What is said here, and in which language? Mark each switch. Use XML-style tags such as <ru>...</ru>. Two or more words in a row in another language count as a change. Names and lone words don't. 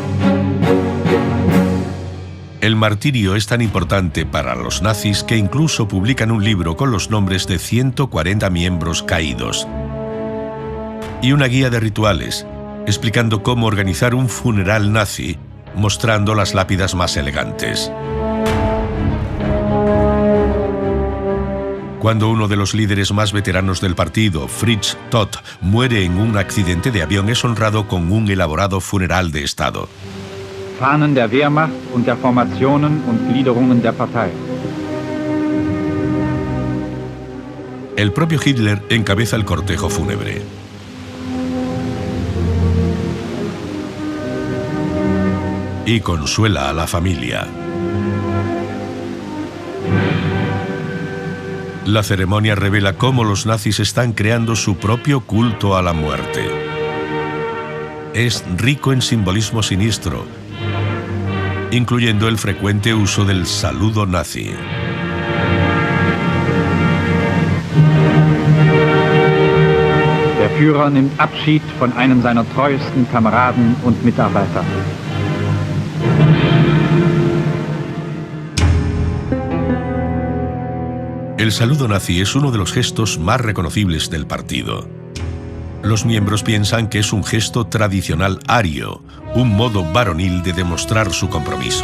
<es>El martirio es tan importante para los nazis que incluso publican un libro con los nombres de 140 miembros caídos y una guía de rituales explicando cómo organizar un funeral nazi, mostrando las lápidas más elegantes. Cuando uno de los líderes más veteranos del partido, Fritz Todt, muere en un accidente de avión, es honrado con un elaborado funeral de Estado.</es> <de>Fahnen der Wehrmacht und der Formationen und Gliederungen der Partei.</de> <es>El propio Hitler encabeza el cortejo fúnebre. Y consuela a la familia. La ceremonia revela cómo los nazis están creando su propio culto a la muerte. Es rico en simbolismo siniestro, incluyendo el frecuente uso del saludo nazi.</es> <de>Der Führer nimmt Abschied von einem seiner treuesten Kameraden und Mitarbeiter.</de> <es>El saludo nazi es uno de los gestos más reconocibles del partido. Los miembros piensan que es un gesto tradicional ario, un modo varonil de demostrar su compromiso.</es>